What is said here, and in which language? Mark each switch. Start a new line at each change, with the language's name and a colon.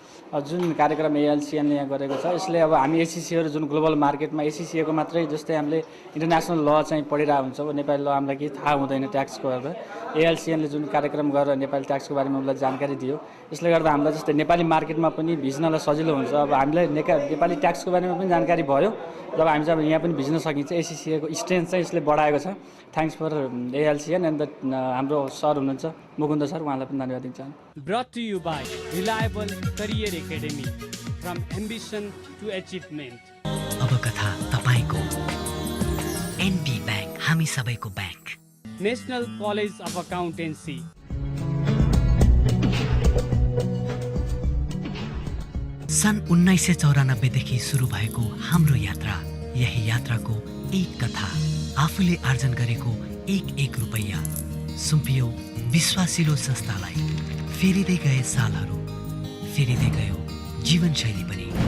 Nepali: जुन कार्यक्रम एएलसिएनले यहाँ गरेको छ यसले अब हामी एसिसीहरू जुन ग्लोबल मार्केटमा एसिसीएको मात्रै जस्तै हामीले इन्टरनेसनल ल चाहिँ पढिरहेको हुन्छ नेपाली ल हामीलाई केही थाहा हुँदैन ट्याक्सको गर्दा एएलसिएनले जुन कार्यक्रम गरेर नेपाली ट्याक्सको बारेमा उसलाई जानकारी दियो यसले गर्दा हामीलाई जस्तै नेपाली मार्केटमा पनि भिज्नलाई सजिलो हुन्छ अब हामीलाई नेपाली ट्याक्सको बारेमा पनि जानकारी भयो जब हामी चाहिँ अब यहाँ पनि भिज्न सकिन्छ एसिसीएको स्ट्रेन्थ चाहिँ यसले बढाएको छ
English: thanks for
Nepali: एएलसिएन एन्ड हाम्रो सर हुनुहुन्छ मुकुन्द सर उहाँलाई पनि धन्यवाद दिन चाहन्छु।
English: Brought to you by Reliable Career Academy, from ambition to achievement.
Nepali: अब कथा तपाईको एनबी ब्याङ्क हामी सबैको bank.
English: National College of Accountancy.
Nepali: सन् 1994 देखि सुरु भएको हाम्रो यात्रा, यही यात्राको एक कथा, आफूले आर्जन गरेको एक रुपैयाँ सुम्पियो विश्वासिलो संस्थालाई। फेरिँदै गए सालहरू, फेरिँदै गयो जीवनशैली पनि।